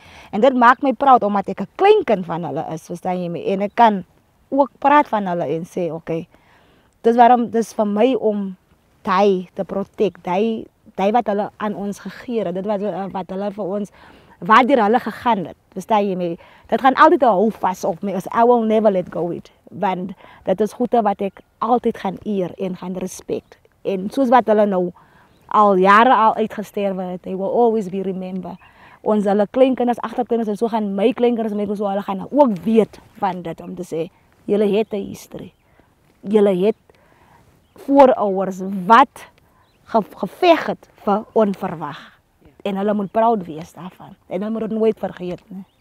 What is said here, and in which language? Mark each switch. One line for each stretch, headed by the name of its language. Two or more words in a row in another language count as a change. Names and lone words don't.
Afrikaans: En dit maak my proud omdat ek 'n kleinkind van hulle is, verstaan jy my? En ek kan ook praat van hulle en sê, okay, dis waarom dis vir my om daai te protect, daai wat hulle aan ons gegee het, dit wat hulle vir ons waardeur hulle gegaan het, verstaan jy my? Dit gaan altyd 'n hou vas op my,
English: as I will never let go it,
Afrikaans: want dit is goede wat ek altyd gaan eer en gaan respect. En soos wat hulle nou al jare al uitgesterwe het,
English: they will always be remember.
Afrikaans: Ons hulle kleinkinders, agterkinders en so gaan my kleinkinders met so hulle gaan ook weet van dit om te sê, julle het 'n history. Julle het voorouers wat geveg het vir onverwag. En hulle moet proud wees daarvan. En hulle moet dit nooit vergeet nie.